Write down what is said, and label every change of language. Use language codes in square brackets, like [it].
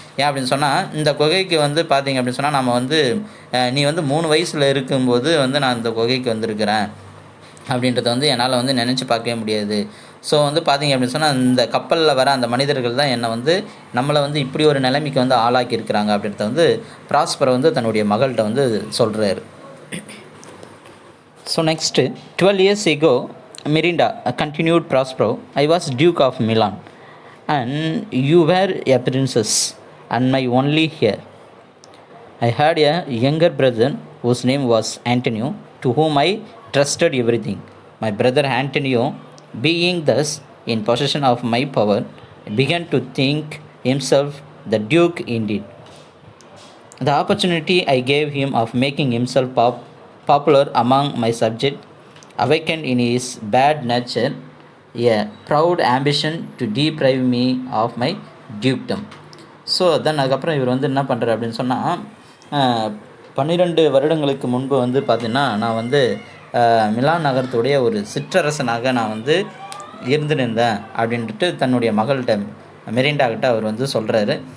[ta] ஏன் அப்படின்னு சொன்னால் இந்த குகைக்கு வந்து பார்த்திங்க அப்படின்னு சொன்னால் நம்ம வந்து நீ வந்து 3 வயசில் இருக்கும்போது வந்து நான் இந்த குகைக்கு வந்திருக்கிறேன் அப்படின்றத வந்து என்னால் வந்து நினச்சி பார்க்கவே முடியாது. ஸோ வந்து பார்த்திங்க அப்படின்னு சொன்னால் இந்த கப்பலில் வர அந்த மனிதர்கள் தான் என்னை வந்து நம்மளை வந்து இப்படி ஒரு நிலைமைக்கு வந்து ஆளாக்கி இருக்கிறாங்க அப்படின்றத வந்து ப்ராஸ்பரோ வந்து தன்னுடைய மகள்கிட்ட வந்து சொல்கிறாரு. [en] So next, 12 years ago, Mirinda continued Prospero, I was Duke of Milan and you were a princess and my only heir. I had a younger brother whose name was Antonio, to whom I trusted everything. My brother Antonio, being thus in possession of my power, began to think himself the duke indeed. The opportunity I gave him of making himself popular among my subject awakened in his bad nature a proud ambition to deprive me of my dukedom. [ta] So then அதுக்கப்புறம் இவர் வந்து என்ன பண்ணுறாரு அப்படின்னு சொன்னால், 12 வருடங்களுக்கு முன்பு வந்து பார்த்திங்கன்னா, நான் வந்து மிலான் நகரத்துடைய ஒரு சிற்றரசனாக நான் வந்து இருந்திருந்தேன் அப்படின்ட்டு தன்னுடைய மகள்கிட்ட மெரிண்டாக்கிட்ட அவர் வந்து சொல்கிறாரு.